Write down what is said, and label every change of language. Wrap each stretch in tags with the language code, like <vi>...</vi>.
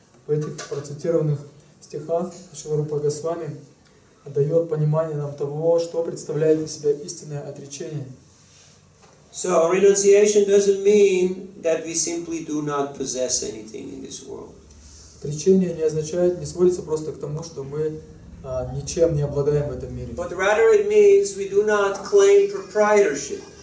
<ru>в этих процитированных стихах Шрила Рупа Госвами дает понимание нам того, что представляет из себя истинное отречение.</ru> <en>So renunciation doesn't mean that we simply do not possess anything in this world.</en> <ru>Отречение не означает, не сводится просто к тому, что мы ничем не обладаем в этом мире.</ru> <en>But rather it means we do not claim proprietorship.</en>